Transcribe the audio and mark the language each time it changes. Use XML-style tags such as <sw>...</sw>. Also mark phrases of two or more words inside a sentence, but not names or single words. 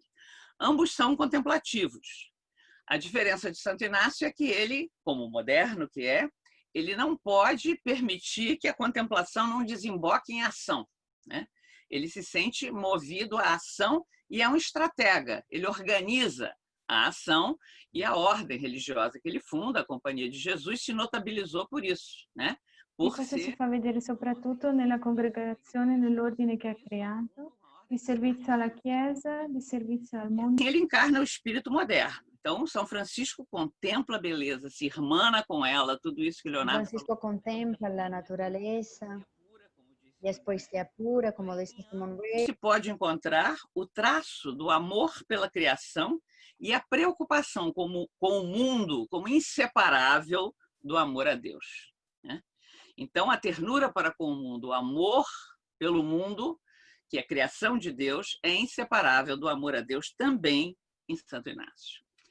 <pt>Ambos são contemplativos. A diferença de Santo Inácio é que ele, como moderno que é, ele não pode permitir que a contemplação não desemboque em ação, né? Ele se sente movido à ação e é um estratega. Ele organiza a ação e a ordem religiosa que ele funda, a Companhia de Jesus, se notabilizou por isso, né?</pt> <it>E questo si fa vedere soprattutto nella congregazione, nell'ordine che ha creato, di servizio alla Chiesa, di servizio al mondo.</it> <pt>Ele encarna o espírito moderno. Então, São Francisco contempla a beleza, se irmana com ela, tudo isso que Leonardo</pt> <es>Francisco contempla la naturaleza,</es> <pt>e depois se apura, como disse Simone Weil. Se pode encontrar o traço do amor pela criação e a preocupação com o mundo como inseparável do amor a Deus, né? Então, a ternura para com o mundo, o amor pelo mundo, que a criação de Deus é inseparável do amor a Deus também em Santo Inácio.</pt>